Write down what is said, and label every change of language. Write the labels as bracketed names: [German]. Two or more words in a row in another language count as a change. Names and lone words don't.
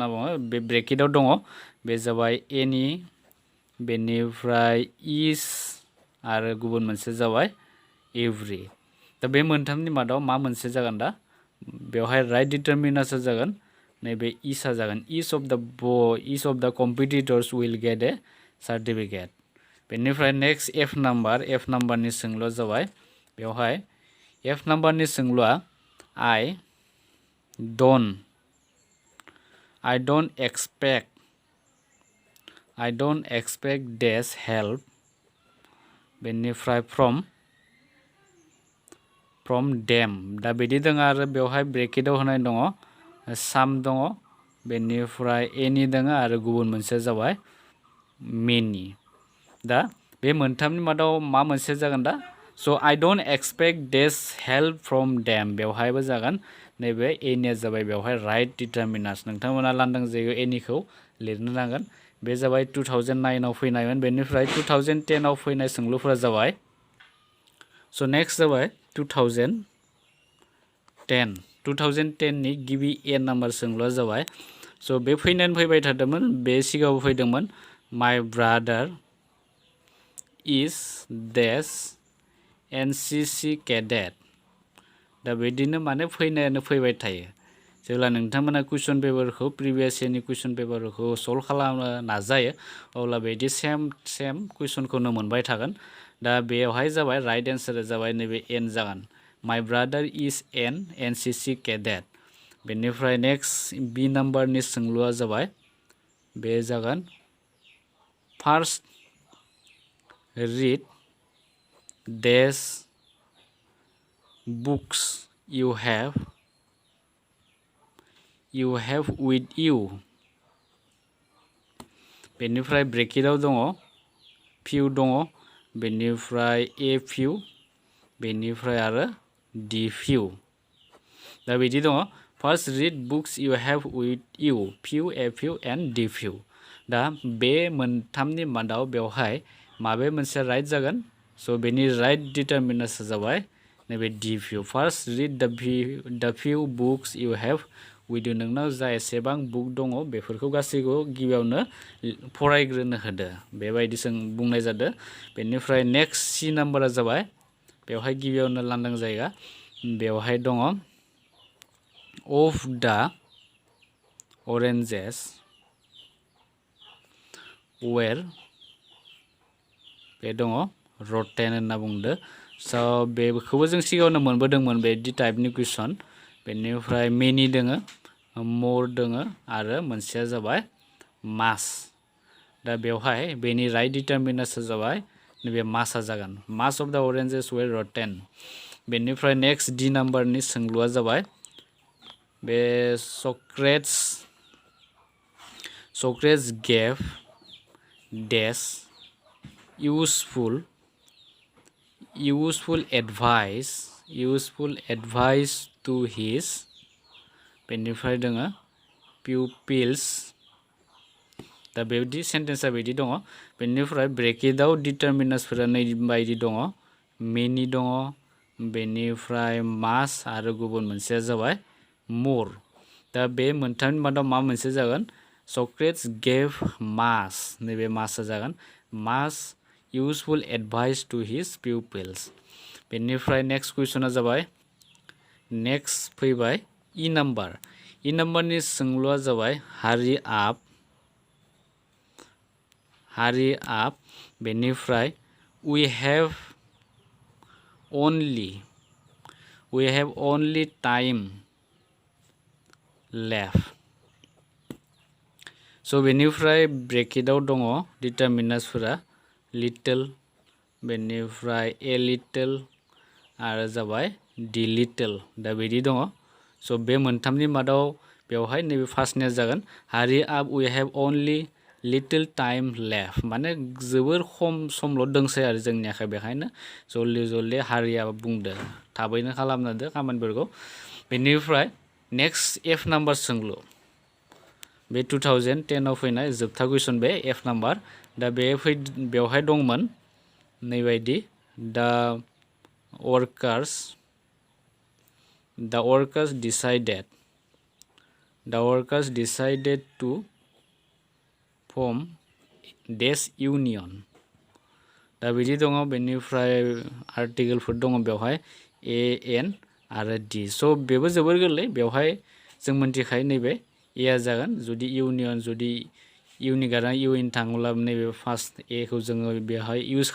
[Bodo] बुङो बे ब्रेकेटआव दङ बे जाबाय एनि बेनिफ्राय इज आरो गुबुन मोनसे जाबाय एभ्रि दा बे मोनथामनि मादाव मा मोनसे जागोन दा बेवहाय [English] right determiners-आ [Bodo] जागोन नैबे इजआ जागोन [English] each of the competitors will get a certificate [Bodo] बेनिफ्राय नेक्स्ट एफ नाम्बारनि सोंलुआ जाबाय बेवहाय एफ नाम्बारनि सोंलुआ I [English] don't expect dash help [Bodo] बेनिफ्राय [English] from them [Bodo] दा बिदि दङ आरो बेवहाय ब्रेकेटआव होनाय दङ some दङ बेनिफ्राय any दङ आरो गुबुन मोनसे जाबाय many दा बे मोनथामनि मादाव मा मोनसे जागोन दा स' [English] I don't expect this help from them [Bodo] बेवहायबो जागोन नैबे एनिया जाबाय बेवहाय [English] right determiners [Bodo] नोंथांमोना लांदां जायगायाव एनिखौ लिरनो नांगोन बे जाबाय 2009 आव फैनायमोन बेनिफ्राय 2010 आव फैनाय सोंलुफोरा जाबाय स' नेक्स्ट जाबाय 2010 नि गिबि ए नाम्बार सोंलुआ जाबाय स' बे फैबाय थादोंमोन बे सिगाङाव फैदोंमोन [English] my brother is [Bodo] देस [English] NCC cadet [Bodo] दा बिदिनो माने फैनायानो फैबाय थायो जेब्ला नोंथांमोना [English] question paperखौ previous yearनि question paperखौ [Bodo] सल्भ खालामनो नाजायो अब्ला बिदि सेम कुइसनखौनो मोनबाय थागोन दा बेवहाय जाबाय [English] right answer-आ [Bodo] जाबाय नैबे एन जागोन [English] my brother is an NCC cadet [Bodo] बेनिफ्राय नेक्स्ट बि नाम्बारनि सोंलुआ जाबाय बे जागोन [English] first read dash books you have with you [Bodo] बेनिफ्राय ब्रेकेटआव दङ few दङ बेनिफ्राय [English] a few [Bodo] बेनिफ्राय आरो [English] the few [Bodo] दा बिदि दङ फार्स्ट [English] read books you have with you few a few and the few [Bodo] दा बे मोनथामनि मादाव बेवहाय माबे मोनसे राइट जागोन स' बेनि [English] right determiners-आ [Bodo] जाबाय नैबे [English] the few first read the few books you have with you [Bodo] नोंनाव जा एसेबां बुक दङ बेफोरखौ गासैखौ गिबियावनो फरायग्रोनो होदो बेबायदि जों बुंनाय जादों बेनिफ्राय नेक्स्ट सी नाम्बारा जाबाय बेवहाय गिबियावनो लांदां जायगा बेवहाय दङ [English] of the oranges [Bodo] were बे दङ rotten होनना बुंदो स' बेखौबो जों सिगाङावनो मोनबोदोंमोन बेदि टाइपनि कुइसन बेनिफ्राय many दोङो more दोङो आरो मोनसेया जाबाय mass दा बेवहाय बेनि [English] right determiners-आ [Bodo] जाबाय नैबे मासआ जागोन [English] mass of the oranges were rotten [Bodo] बेनिफ्राय नेक्स्ट डी नाम्बारनि सोंलुआ जाबाय बे [English] Socrates gave dash useful advice to his [Bodo] बेनिफ्राय दोङो pupils दा बेबायदि सेन्टेन्सआ बिदि दङ बेनिफ्राय ब्रेकेटआव डिटारमिनार्सफोरा नैबायदि दङ many दङ बेनिफ्राय mass आरो गुबुन मोनसेया जाबाय more दा बे मोनथामनि मादाव मा मोनसे जागोन [English] Socrates gave mass [Bodo] नैबे मासआ जागोन [English] mass useful advice to his pupils [Bodo] बेनिफ्राय नेक्स्ट कुइसना जाबाय नेक्स्ट फैबाय ई नाम्बारनि सोंलुआ जाबाय [English] hurry up [Bodo] बेनिफ्राय [English] we have only time left [Bodo] स' बेनिफ्राय ब्रेकेटआव दङ डिटारमिनार्सफोरा little बेनिफ्राय [English] a little [Bodo] आरो जाबाय [English] the little [Bodo] दा बिदि दङ स' बे मोनथामनि मादाव बेवहाय नैबे फार्स्टनिया जागोन [English] hurry up we have only little time left [Bodo] माने जोबोर खम समल' दंसै आरो जोंनि आखाइ बेखायनो जल्दि [English] hurry up [Bodo] बुंदो थाबैनो खालामना होदो खामानिफोरखौ बेनिफ्राय नेक्स्ट एफ नाम्बार सोंलु बे 2010 आव फैनाय जोबथा कुइसन बे एफ नाम्बार दा बेवहाय दंमोन नैबायदि the [English] workers decided to form dash union [Bodo] दा बिदि दङ बेनिफ्राय आर्टिकेलफोर दङ बेवहाय ए एन आरो डि स' बेबो जोबोर गोरलै बेवहाय जों मोनथिखायो नैबे एआ जागोन जुदि इउनि गारा इउइन थाङोब्ला नैबे फार्स्ट एखौ जोङो बेवहाय इउज